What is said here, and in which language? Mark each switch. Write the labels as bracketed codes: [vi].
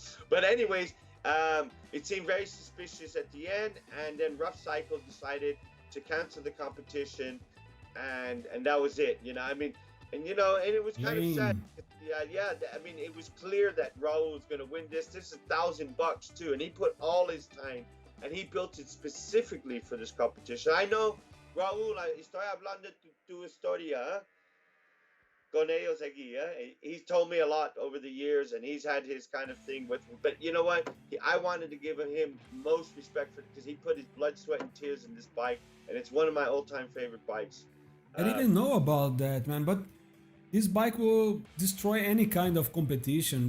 [en] But anyways, it seemed very suspicious at the end, and then Rough Cycle decided to cancel the competition, and that was it. You know, I mean, and you know, and it was kind of sad. Yeah. I mean, it was clear that Raúl was going to win this. This is $1,000 too, and he put all his time, and he built it specifically for this competition. I know, [es] Raúl, estoy hablando tu historia con ellos aquí. [en] He's told me a lot over the years, and he's had his kind of thing with me. But you know what? I wanted to give him most respect for it because he put his blood, sweat, and tears in this bike, and it's one of my all-time favorite bikes. I didn't know about that, man, but this bike will destroy any kind of competition.